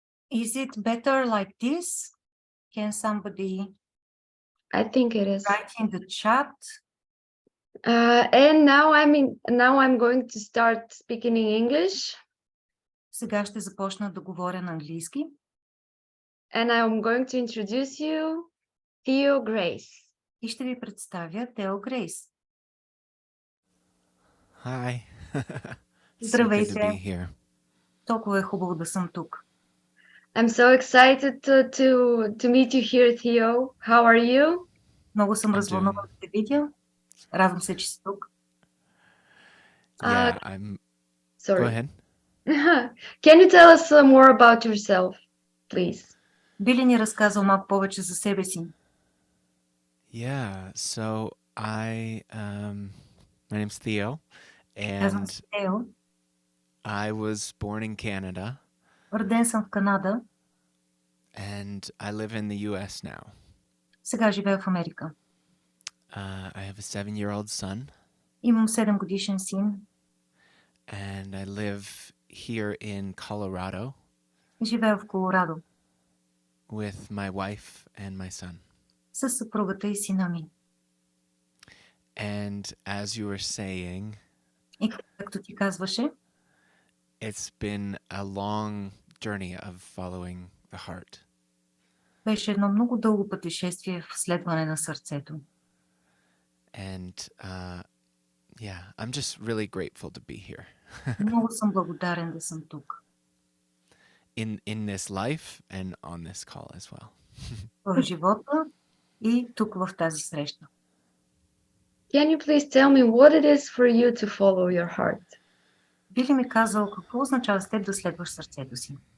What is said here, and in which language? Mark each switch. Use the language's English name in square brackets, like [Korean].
[English] Is it better like this? Can somebody I think it is. write in the chat? And now I'm going to start speaking in English, [Bulgarian] Сега ще започна да говоря на английски. [English] and I'm going to introduce you Тео Грейс. [Bulgarian] И ще ви представя Тео Грейс. [English] Hi. [Bulgarian] Здравейте. [English] So good to be here. [Bulgarian] Толкова е хубаво да съм тук. [English] I'm so excited to meet you here, Theo. How are you? [Bulgarian] Много съм [English] I'm [Bulgarian] развълнувана да те видя. Радвам се, че си тук. [English] Yeah, I'm. Sorry. Go ahead. Can you tell us more about yourself, please? [Bulgarian] Би ли ни разказал малко повече за себе си? [English] Yeah. So my name's Theo, [Bulgarian] Казвам [English] and [Bulgarian] се Тео. [English] I was born in Canada, [Bulgarian] Роден съм в Канада. [English] and I live in the U.S. now. [Bulgarian] Сега живея в Америка. [English] I have a 7-year-old son, [Bulgarian] Имам 7 годишен син. [English] and I live here in Colorado [Bulgarian] Живея в Колорадо [English] with my wife and my son. [Bulgarian] с съпругата и сина ми. [English] And as you were saying, [Bulgarian] И както ти казваше, [English] it's been a long journey of following the heart. [Bulgarian] беше едно много дълго пътешествие в следване на сърцето. [English] And yeah, I'm just really grateful to be here [Bulgarian] Много съм благодарен да съм тук. [English] in this life and on this call as well. [Bulgarian] В живота и тук в тази среща. [English] Can you please tell me what it is for you to follow your heart? [Bulgarian] Би ли ми казал какво означава с теб да следваш сърцето си?